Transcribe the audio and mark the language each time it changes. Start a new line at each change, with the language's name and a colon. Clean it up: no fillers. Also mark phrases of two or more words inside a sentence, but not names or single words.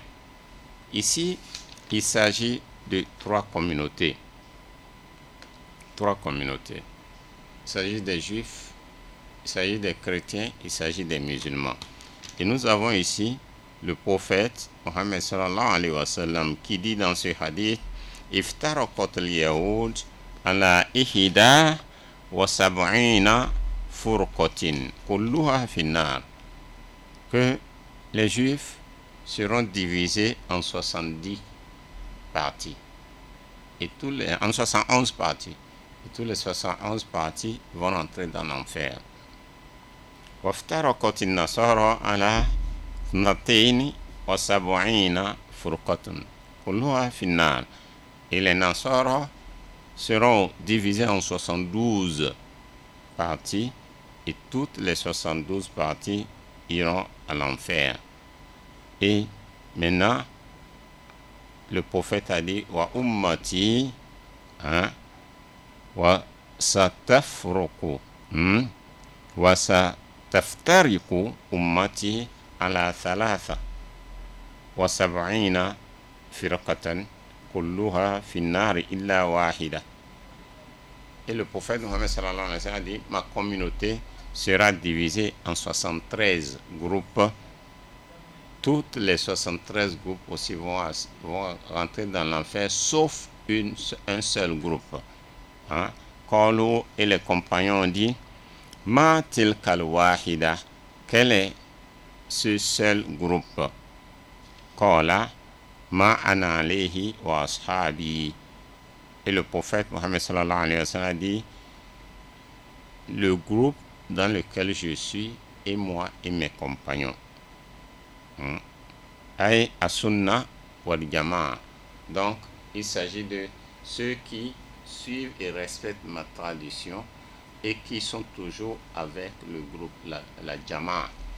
French: Ici, il s'agit de 3 communautés. 3 communautés. Il s'agit des Juifs, il s'agit des chrétiens, il s'agit des musulmans. Et nous avons ici le prophète Mohammed
Arabic: صلى الله عليه وسلم
French: qui dit dans ce hadith
Arabic: افترقت اليهود على إحدى وسبعين فرقة كلها في النار,
French: que les Juifs seront divisés en 70 parties et en 71 parties. Et tous les 71 parties vont entrer dans l'enfer.
Arabic: وَافْتَرَقَتِ النَّصَارَى عَلَى 72 فُرْقَةٌ كُلُّهَا فِي النَّارِ.
French: Et les Nasara seront divisés en 72 parties et toutes les 72 parties iront à l'enfer. Et maintenant, le prophète a dit
Arabic: وأمتي وستفرق وستفترق أمتي على 73 فرقة كلها في النار إلا واحدة.
French: Et le prophète Mohammed
Arabic: صلى الله عليه وسلم
French: a dit ma communauté sera divisée en 73 groupes. Toutes les 73 groupes aussi vont rentrer dans l'enfer, sauf un seul groupe. Qalu, et les compagnons ont dit
Arabic: ما تلك الواحدة,
French: quel est ce seul groupe?
Arabic: قال ما أنا عليه وأصحابي.
French: Et le prophète Mohammed
Arabic: صلى الله عليه وسلم
French: a dit le groupe dans lequel je suis et moi et mes compagnons.
Arabic: آي السنة والجماعة.
French: Donc il s'agit de ceux qui suivent et respectent ma tradition et qui sont toujours avec le groupe, la jamaa.